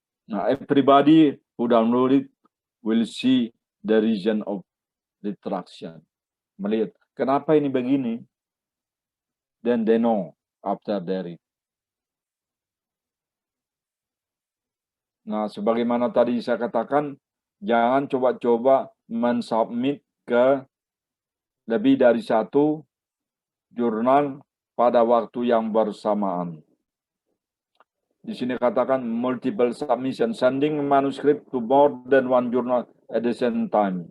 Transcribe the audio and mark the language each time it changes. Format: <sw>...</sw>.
<en>Nah, everybody who download it will see the reason of retraction.</en> <id>Melihat, kenapa ini begini?</id> <en>Then they know after they read.</en> <id>Nah, sebagaimana tadi saya katakan, jangan coba-coba mensubmit ke lebih dari satu jurnal pada waktu yang bersamaan. Di sini katakan</id> <en>multiple submission, sending manuscript to more than one journal at the same time.</en>